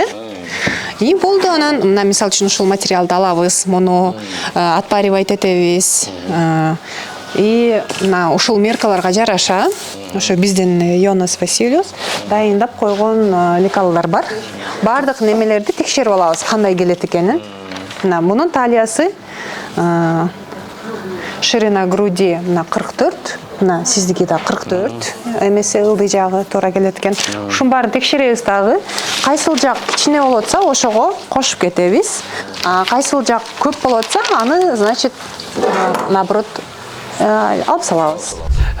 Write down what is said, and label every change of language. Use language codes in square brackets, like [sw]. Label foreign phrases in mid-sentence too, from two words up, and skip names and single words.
[ky] И болду анан, мына мисалы үчүн ушул материалды алабыз, муну отпаривать этебиз. И мына ушул меркаларга жараша, ошо биздин Йонас Васильевич дайындап койгон лекалдар бар. Бардык немелерди текшерип алабыз, кандай келет экенин. Мына мунун талиясы [ru] ширина груди на 44, [ky] мына сиздики да 44, эмесе ылдый жагы туура келет экен. Ушун баарын текшеребиз дагы. Кайсыл жак кичине болуп атса, ошого кошуп кетебиз. Кайсыл жак көп болуп атса, аны, [ru] значит, наоборот, [ky] алып салабыз.